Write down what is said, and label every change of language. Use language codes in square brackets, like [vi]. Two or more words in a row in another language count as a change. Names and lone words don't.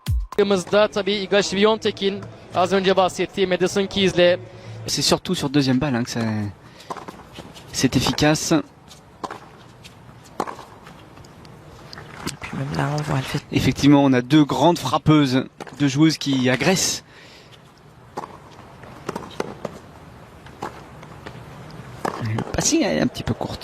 [tr] Baktığımızda tabii Iga Świątekin az önce bahsettiği Madison Keys'le. [fr] C'est surtout sur deuxième balle hein, que c'est efficace. Et puis même là, on voit, elle fait. Effectivement, on a deux grandes frappeuses, deux joueuses qui agressent. Le passing est un petit peu courte.